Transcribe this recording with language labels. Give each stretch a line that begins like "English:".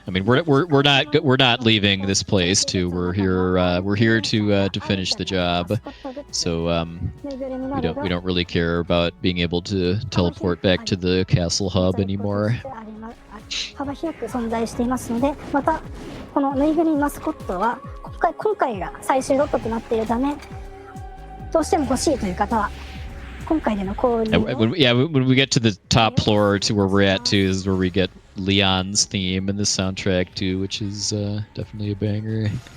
English: I mean, we're not leaving this place too. We're here to finish the job. So we don't really care about being able to teleport back to the castle hub anymore.
Japanese: 幅広く存在していますので、またこのぬいぐるみマスコットは今回が最終ロットとなっているため、どうしても欲しいという方は今回での購入を
English: when we get to the top floor to where we're at too is where we get Leon's theme in the soundtrack too, which is definitely a banger.